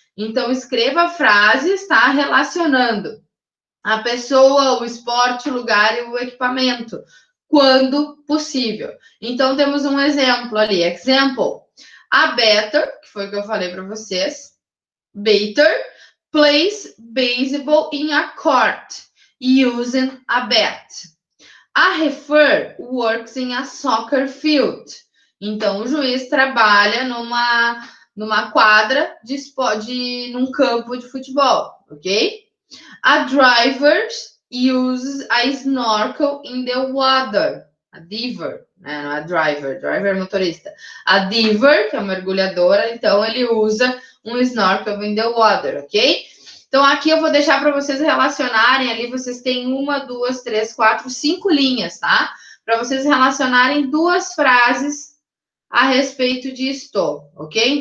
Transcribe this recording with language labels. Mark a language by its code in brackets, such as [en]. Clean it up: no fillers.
[pt] Então, escreva frases, tá? Relacionando a pessoa, o esporte, o lugar e o equipamento, quando possível. Então, temos um exemplo ali. Example. A better, que foi o que eu falei para vocês, better, [en] plays baseball in a court, using a bat. A refer works in a soccer field. [pt] Então, o juiz trabalha numa quadra num campo de futebol, ok? [en] A driver uses a snorkel in the water. A diver, né? [pt] Não é driver é motorista. A diver, que é uma mergulhadora, então ele usa um snorkel [en] in the water, [pt] ok? Então, aqui eu vou deixar para vocês relacionarem ali, vocês têm 1, 2, 3, 4, 5 linhas, tá? Para vocês relacionarem 2 frases a respeito de estou, ok?